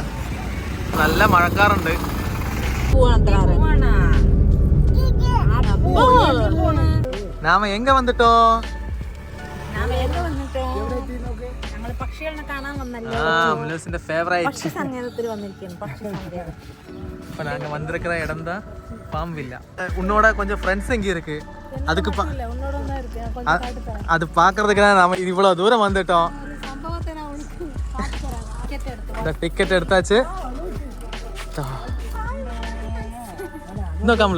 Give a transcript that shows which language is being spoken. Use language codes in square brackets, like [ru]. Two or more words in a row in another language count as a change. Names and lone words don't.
[ml] നല്ല മഴക്കാറുണ്ട്. നാമ എങ്ക വന്നിട്ടോ? പക്ഷികളെ കാണാൻ വന്നല്ലോ. മുലൂസിന്റെ ഫേവറേറ്റ് സങ്കേതത്തിൽ വന്നിരിക്കുന്നു. [ta] இப்போ நாங்கள் வந்திருக்கிற இடம் தான் பாம் வில்லா. உன்னோட கொஞ்சம் ஃப்ரெண்ட்ஸ் எங்கே இருக்கு, அதுக்கு அது பார்க்கறதுக்கு தான் நம்ம இவ்வளோ தூரம் வந்துட்டோம். இந்த டிக்கெட் எடுத்தாச்சு. [ml] നോക്കാമല്ലോ.